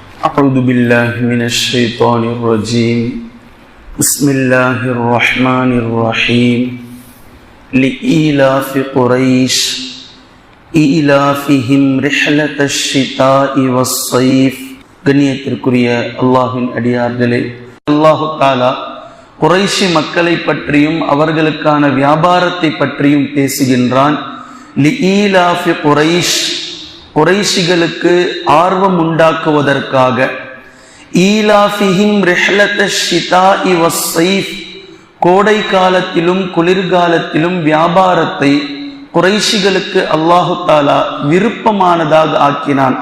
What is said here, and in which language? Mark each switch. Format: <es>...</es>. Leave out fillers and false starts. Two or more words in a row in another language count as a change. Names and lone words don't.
<ar>أعوذ بالله من الشيطان الرجيم بسم الله الرحمن الرحيم لإيلاف قريش إيلافهم رحلة الشتاء والصيف</ar> <ta>கண்ணியத்திற்குரிய அல்லாஹ்வின் அடியார்களே,</ta> <ar>الله تعالى</ar> <ta>குறைஷி மக்களை பற்றியும் அவர்களுக்கான வியாபாரத்தை பற்றியும் பேசுகின்றான்.</ta> <ar>لإيلاف قريش,</ar> <ta>குறைஷிகளுக்கு ஆர்வம் உண்டாக்குவதற்காக,</ta> <ar>إيلافهم رحلة الشتاء والصيف,</ar> <ta>கோடை காலத்திலும் குளிர்காலத்திலும் வியாபாரத்தை குறைஷிகளுக்கு</ta> <ar>الله تعالى</ar> <ta>விருப்பமானதாக ஆக்கினான்.</ta>